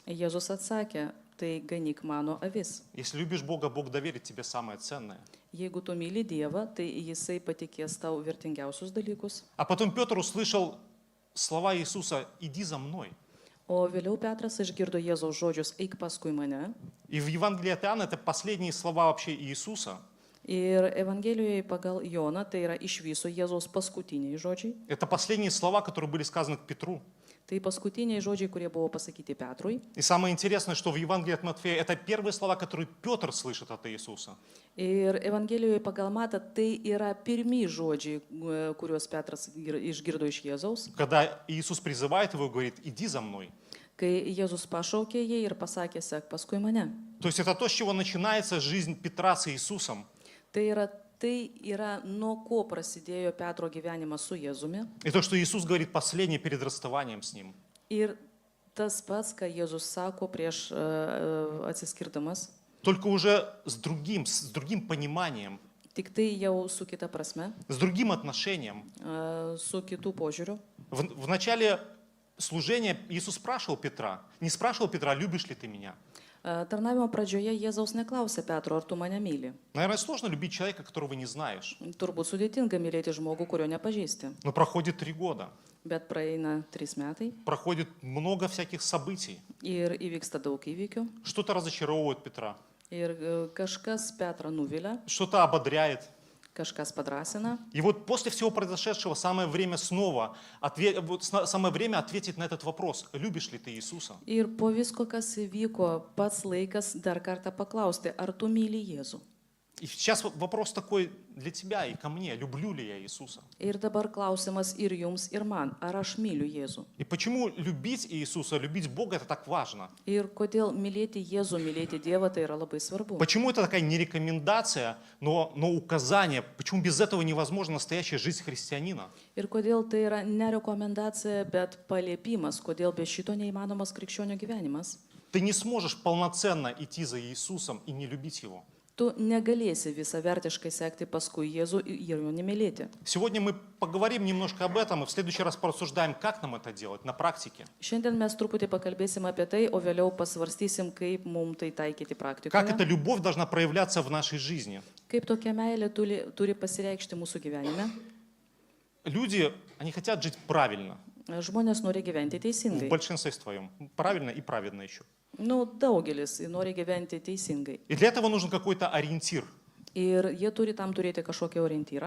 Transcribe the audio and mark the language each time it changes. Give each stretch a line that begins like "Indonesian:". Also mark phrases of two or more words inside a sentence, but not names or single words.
Lithuanian: Jėzus atsakė, tai ganyk mano avis.
Russian: Если любишь Бога, Бог доверит тебе самое ценное.
Lithuanian: Jeigu tu myli Dievą, tai Jisai patikės tau vertingiausius dalykus.
Russian: А потом Петр услышал слова Иисуса: «Иди за мной».
Lithuanian: O vėliau Petras išgirdo Jėzaus žodžius, eik paskui mane.
Russian: И в Евангелии от Иоанна это последние слова вообще Иисуса.
Lithuanian: Ir Evangelijoje pagal Joną, tai yra iš viso Jėzaus paskutiniai žodžiai.
Russian: Это последние слова, которые были сказаны к Петру.
Lithuanian: Tai paskutiniai žodžiai, kurie buvo pasakyti Petrui.
Russian: И самое интересное, что в Евангелии от Матфея это первые слова, которые Петр слышит от Иисуса.
Lithuanian: Ir Evangelijoje pagal Matą tai yra pirmi žodžiai, kuriuos Petras išgirdo iš Jėzaus.
Russian: Когда Иисус призывает его и говорит: «Иди за мной».
Lithuanian: Kai Jėzus pašaukė jį ir pasakė, sek paskui mane.
Russian: То есть это то, с чего начинается жизнь Петра с Иисусом.
Lithuanian: Tai yra nuo ko prasidėjo Petro gyvenimas su Jėzumi.
Russian: И то, что Иисус говорит последнее перед расставанием с ним.
Lithuanian: Ir tas pats, ką Jėzus sako prieš atsiskirdamas,
Russian: Только уже с другим пониманием,
Lithuanian: tik tai jau su kita prasme,
Russian: с другим отношением.
Lithuanian: su kitų požiūriu.
Russian: В начале служения Иисус спрашивал Петра, не спрашивал Петра: «Любишь ли ты меня?»
Lithuanian: Tarnavimo pradžioje Jėzaus neklausė Petro, ar tu mane myli.
Russian: Наверное, сложно любить человека, которого не знаешь.
Lithuanian: Turbūt sudėtinga mylėti žmogų, kurio nepažįsti.
Russian: Но проходит 3 года,
Lithuanian: Bet praeina 3 metai
Russian: проходит много всяких событий.
Lithuanian: ir įvyksta daug įvykių.
Russian: Что-то разочаровывает Петра,
Lithuanian: Ir kažkas Petrą nuvilia,
Russian: что-то ободряет.
Lithuanian: kažkas padrasina.
Russian: И вот после всего произошедшего самое время самое время ответить на этот вопрос: любишь ли ты Иисуса?
Lithuanian: Ir po visko, kas įvyko, pats laikas dar kartą paklausti, ar tu myli Jėzų.
Russian: И сейчас вопрос такой для тебя и ко мне: люблю ли я Иисуса?
Lithuanian: Ir dabar klausimas ir jums, ir man, ar aš myliu Jėzų.
Russian: И почему любить Иисуса, любить Бога — это так важно?
Lithuanian: Ir kodėl mylėti Jėzų, mylėti Dievą, tai yra labai svarbu.
Russian: Почему это такая не рекомендация, но указание? Почему без этого невозможна настоящая жизнь христианина?
Lithuanian: Ir kodėl tai yra ne rekomendacija, bet paliepimas, kodėl be šito neįmanomas krikščionio gyvenimas.
Russian: Ты не сможешь полноценно идти за Иисусом и не любить Его.
Lithuanian: Tu negalėsi visavertiškai sekti paskui Jėzų ir jo nemylėti.
Russian: Сегодня мы поговорим немножко об этом и в следующий раз порассуждаем, как нам это делать на практике.
Lithuanian: Šiandien mes truputį pakalbėsim apie tai, o vėliau pasvarstysim, kaip mums tai taikyti
Russian: Как эта
Lithuanian: praktikoje.
Russian: любовь должна проявляться в нашей жизни.
Lithuanian: Kaip tokia meilė turi pasireikšti mūsų gyvenime.
Russian: Люди, они хотят жить правильно,
Lithuanian: Žmonės nori gyventi
Russian: в
Lithuanian: teisingai.
Russian: большинстве своем. Правильно и праведно еще.
Lithuanian: Daugelis nori gyventi teisingai. И для этого нужен какой-то ориентир, Ir jie turi tam turėti kažkokį orientyrą.